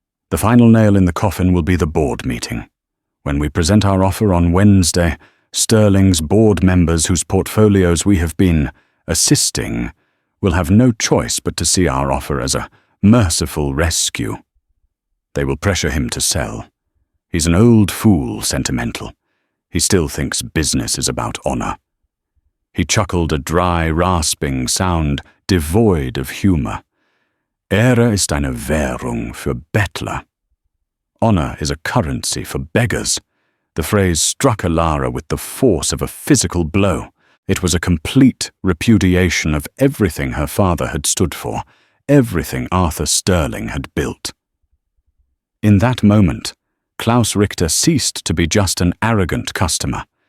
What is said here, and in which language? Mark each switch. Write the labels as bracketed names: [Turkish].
[English] "The final nail in the coffin will be the board meeting. When we present our offer on Wednesday, Sterling's board members whose portfolios we have been assisting will have no choice but to see our offer as a merciful rescue. They will pressure him to sell. He's an old fool, sentimental. He still thinks business is about honor." He chuckled, a dry, rasping sound devoid of humor. [German] "Ehre ist eine Währung für Bettler. [English] Honor is a currency for beggars." The phrase struck Ilara with the force of a physical blow. It was a complete repudiation of everything her father had stood for, everything Arthur Sterling had built. In that moment, Klaus Richter ceased to be just an arrogant customer.